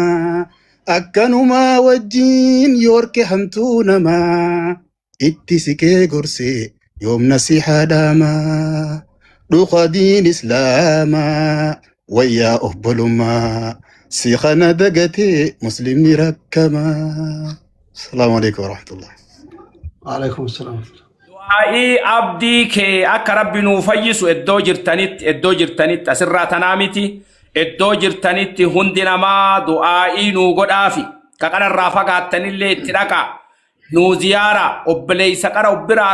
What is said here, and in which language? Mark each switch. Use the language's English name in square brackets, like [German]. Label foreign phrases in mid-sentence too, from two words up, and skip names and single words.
[Oromo] Akkanumaa wajjin yoorke hamtuu namaa. Itti siqee gorsee yoomna si haadhaama. Dhukadiin islaamaa wayyaa obbolummaa. Si kana dagatee muslimni rakkamaa. [Arabic] السلام عليكم ورحمة الله. وعليكم السلام. [Oromo] Du'aa'i abdii kee akka rabbi nuu fayyisu iddoo jirtanitti asirraa tanaamiti iddoo jirtanitti hundi namaa du'aa'ii nuu godhaafi kaqararraa fagaattanillee itti dhaqa nuu ziyaara obboleeysa qara ubbiraa